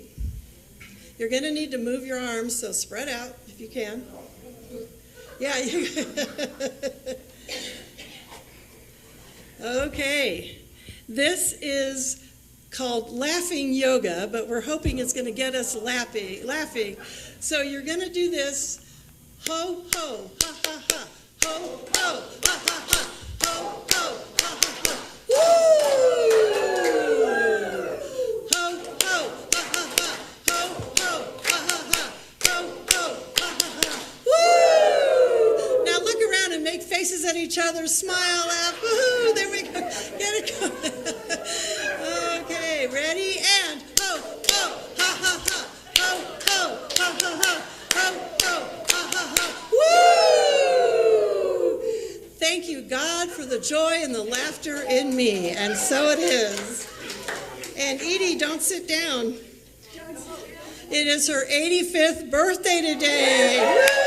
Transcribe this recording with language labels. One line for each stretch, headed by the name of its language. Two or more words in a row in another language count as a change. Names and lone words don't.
English: You're going to need to move your arms, so spread out if you can. Yeah. Okay. This is called laughing yoga, but we're hoping it's going to get us laughing. So you're going to do this. Ho, ho, ha, ha, ha. Ho, ho, ha, ha, ha. Ho, ho, ha, ha, ha. Woo! Ho, ho, ha, ha, ha. Ho, ho, ha, ha, ha. Ho, ho, ha, ha, ha. Woo! Now look around and make faces at each other. Smile, laugh. Woohoo! There we go. Get it going. Okay, ready? And ho, ho, ha, ha, ha. Ho, ho, ha, ha, ha. Ho, ho. Woo! Thank you, God, for the joy and the laughter in me. And so it is. And Edie, don't sit down. It is her 85th birthday today.